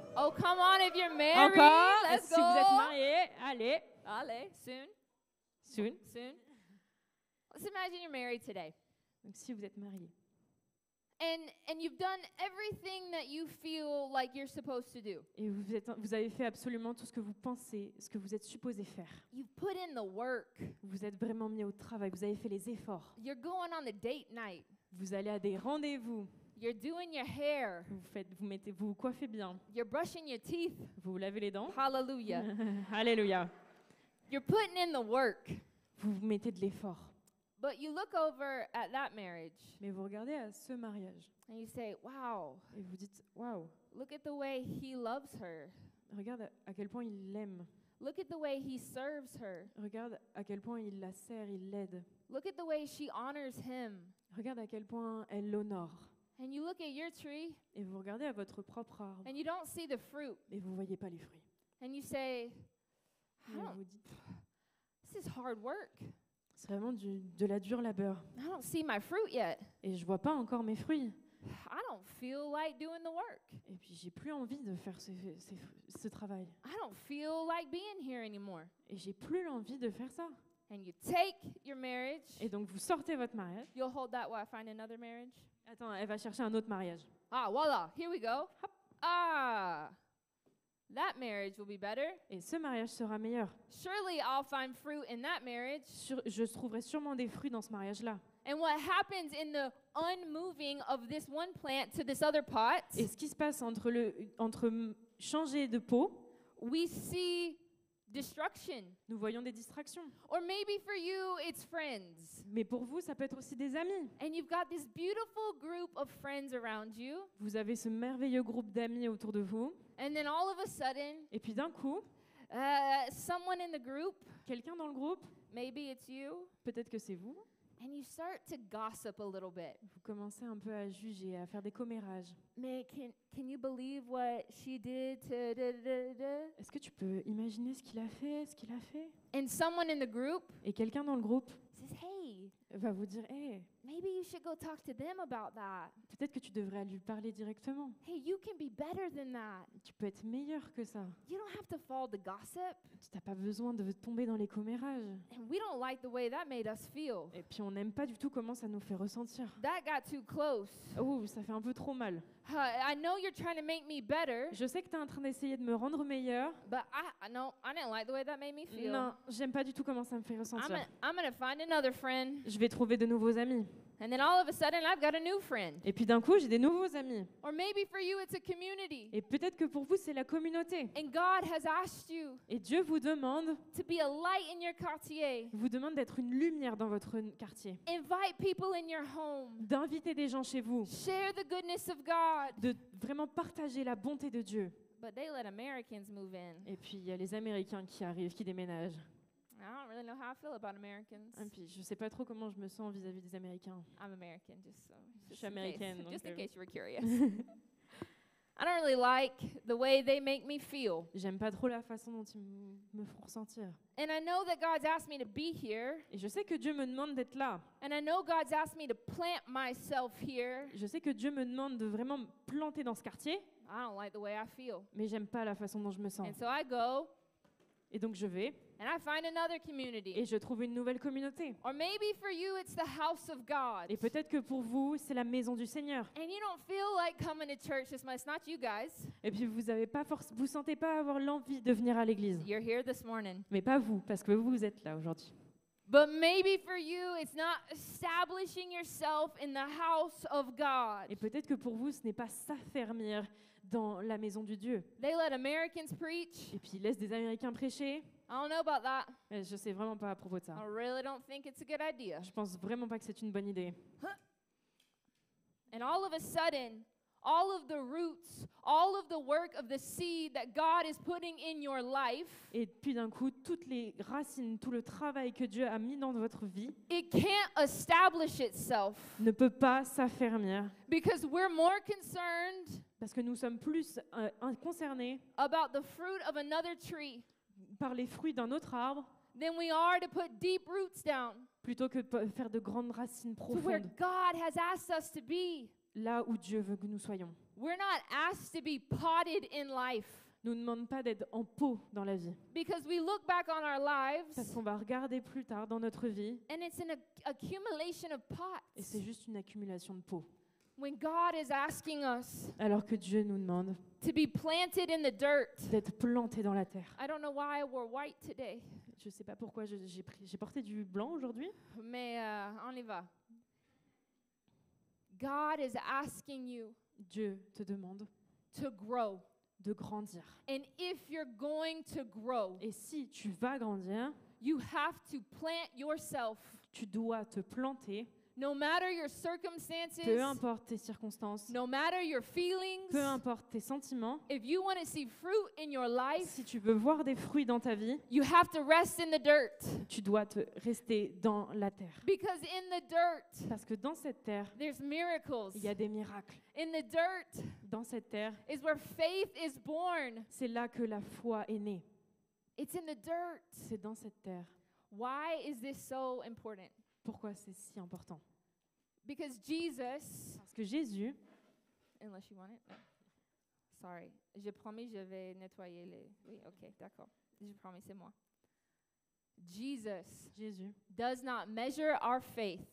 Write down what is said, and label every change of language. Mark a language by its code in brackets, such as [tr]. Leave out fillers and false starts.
[en] Oh, come on, if you're married, [fr] Encore? [en] let's [fr] Si vous êtes [en] go. [fr] marié, allez. Allez, [en] soon, Soon. soon. Let's imagine you're married today. [fr] Donc si vous êtes marié [en] And you've done everything that you feel like you're supposed to do. [fr] et vous avez fait absolument tout ce que vous pensez, ce que vous êtes supposé faire. [en] You've put in the work. [fr] Vous êtes vraiment mis au travail, vous avez fait les efforts. [en] You're going on the date night. [fr] Vous allez à des rendez-vous, [en] You're doing your hair. [fr] vous coiffez bien, [en] You're brushing your teeth. [fr] vous vous lavez les dents. [en] Hallelujah. [fr] Alléluia. [en] You're putting in the work. [fr] Vous mettez de l'effort. [en] But you look over at that marriage [fr] Mais vous regardez à ce mariage [en] and you say, wow, [fr] et vous dites waouh, [en] look at the way he loves her. [fr] regarde à quel point il l'aime. [en] Look at the way he serves her. [fr] Regarde à quel point il la sert, il l'aide. [en] Look at the way she honors him. [fr] Regarde à quel point elle l'honore. [en] And you look at your tree [fr] Et vous regardez à votre propre arbre [en] and you don't see the fruit. [fr] et vous voyez pas les fruits. [en] And you say, [fr] Et [en] I don't, [fr] vous dites, [en] this is hard work. [fr] c'est vraiment de la dure labeur. [en] I don't see my fruit yet. [fr] Et je vois pas encore mes fruits. [en] I don't feel like doing the work. [fr] Et puis j'ai plus envie de faire ce travail. [en] I don't feel like being here anymore. [fr] Et j'ai plus l'envie de faire ça. [en] And you take your marriage. [fr] Et donc vous sortez votre mariage. [en] You'll hold that while I find another marriage. [fr] Attends, elle va chercher un autre mariage. [en] Ah, voila, here we go. Ah, that marriage will be better. [fr] Et ce mariage sera meilleur. [en] Surely I'll find fruit in that marriage. [fr] Je trouverai sûrement des fruits dans ce mariage-là. [en] And what happens in the unmoving of this one plant to this other pot, [fr] Et ce qui se passe entre changer de peau, [en] we see destruction. [fr] nous voyons des distractions. [en] Or maybe for you, it's friends. [fr] Mais pour vous, ça peut être aussi des amis. [en] And you've got this beautiful group of friends around you. [fr] Vous avez ce merveilleux groupe d'amis autour de vous. [en] And then all of a sudden, [fr] Et puis d'un coup, [en] someone in the group, [fr] quelqu'un dans le groupe, [en] maybe it's you, [fr] peut-être que c'est vous, [en] and you start to gossip a little bit. [fr] vous commencez un peu à juger, à faire des commérages. [en] Mais can you believe what she did to da, da, da, da? [fr] Est-ce que tu peux imaginer ce qu'il a fait? [en] And someone in the group [fr] Et quelqu'un dans le groupe [en] says, hey, [fr] va vous dire, hey, [en] maybe you should go talk to them about that. [fr] peut-être que tu devrais lui parler directement. [en] Hey, you can be better than that. [fr] Tu peux être meilleur que ça. [en] You don't have to follow the gossip. [fr] Tu n'as pas besoin de tomber dans les commérages. [en] And we don't like the way that made us feel. [fr] Et puis on n'aime pas du tout comment ça nous fait ressentir. [en] That got too close. [fr] Oh, ça fait un peu trop mal. [en] I know you're trying to make me better, [fr] Je sais que tu es en train d'essayer de me rendre meilleur. [en] but I didn't like the way that made me feel. [fr] Non, j'aime pas du tout comment ça me fait ressentir. [en] I'm gonna find another friend. [fr] Je vais trouver de nouveaux amis. [en] And then all of a sudden, I've got a new friend. [fr] Et puis d'un coup, j'ai des nouveaux amis. [en] Or maybe for you, it's a community. [fr] Et peut-être que pour vous, c'est la communauté. [en] And God has asked you [fr] Et Dieu vous demande [en] to be a light in your quartier. [fr] d'être une lumière dans votre quartier. [en] Invite people in your home. [fr] D'inviter des gens chez vous. [en] Share the goodness of God. [fr] De vraiment partager la bonté de Dieu. [en] But they let Americans move in. [fr] Et puis, il y a les Américains qui arrivent, qui déménagent. [en] I don't really know how I feel about Americans. [fr] Et puis, je sais pas trop comment je me sens vis-à-vis des Américains. [en] I'm American, [fr] Je suis américaine, donc, [en] just in case you were curious. [fr] je [en] I don't really like the way they make me feel. [fr] J'aime pas trop la façon dont ils me font ressentir. [en] And I know that God's asked me to be here. [fr] Et je sais que Dieu me demande d'être là. [en] And I know God's asked me to plant myself here. [fr] Je sais que Dieu me demande de vraiment me planter dans ce quartier. [en] I don't like the way I feel. [fr] Mais j'aime pas la façon dont je me sens. [en] And so I go [fr] Et donc je vais [en] and I find another community. [fr] et je trouve une nouvelle communauté. [en] Or maybe for you it's the house of God. [fr] Et peut-être que pour vous, c'est la maison du Seigneur. [en] And you don't feel like coming to church this much. It's not you guys. [fr] Et puis vous sentez pas avoir l'envie de venir à l'église. [en] You're here this morning. [fr] Mais pas vous, parce que vous êtes là aujourd'hui. [en] But maybe for you it's not establishing yourself in the house of God. [fr] Et peut-être que pour vous, ce n'est pas s'affermir dans la maison du Dieu. [en] They let Americans preach. [fr] Et puis ils laissent des Américains prêcher. [en] I don't know about that. [fr] Mais je sais vraiment pas à propos de ça. [en] I really don't think it's a good idea. [fr] Je pense vraiment pas que c'est une bonne idée. [en] And all of a sudden, all of the roots, all of the work of the seed that God is putting in your life, [fr] Et puis d'un coup, toutes les racines, tout le travail que Dieu a mis dans votre vie [en] it can't establish itself [fr] ne peut pas s'affermir. [en] because we're more concerned [fr] Parce que nous sommes plus concernés [en] about the fruit of another tree [fr] par les fruits d'un autre arbre [en] than we are to put deep roots down. [fr] plutôt que de faire de grandes racines [en] to where [fr] profondes, [en] God has asked us to be. [fr] là où Dieu veut que nous soyons. [en] We're not asked to be potted in life [fr] Nous ne demandons pas d'être en pot dans la vie, [en] because we look back on our [fr] parce [en] lives [fr] qu'on va regarder plus tard dans notre vie [en] and it's an accumulation of [fr] et c'est [en] pots. [fr] juste une accumulation de pots. [en] When God is asking us [fr] Alors que Dieu nous demande [en] to be planted in the dirt. [fr] d'être plantés dans la terre. [en] I don't know why I wore white today, [fr] Je ne sais pas pourquoi j'ai porté du blanc aujourd'hui, mais on y va. [en] God is asking you [fr] Dieu te demande [en] to grow. [fr] de grandir. [en] And if you're going to grow, [fr] Et si tu vas grandir, [en] you have to plant yourself. [fr] tu dois te planter, [en] No matter your circumstances, [fr] peu importe tes circonstances, [en] no matter your feelings, [fr] peu importe tes sentiments. [en] if you want to see fruit in your life, [fr] Si tu veux voir des fruits dans ta vie, [en] you have to rest in the dirt. [fr] tu dois te rester dans la terre. [en] Because in the dirt, [fr] Parce que dans cette terre, [en] there's miracles. [fr] il y a des miracles. [en] In the dirt [fr] Dans cette terre, [en] is where faith is born. [fr] c'est là que la foi est née. [en] It's in the dirt. [fr] C'est dans cette terre. [en] Why is this so important? [fr] Pourquoi c'est si important? [en] Because Jesus, [fr] Parce que Jésus, [en] unless you want it, no. [fr] Sorry, j'ai promis je vais nettoyer les. Oui, ok, d'accord. J'ai promis, c'est moi. [en] Jesus does not measure our faith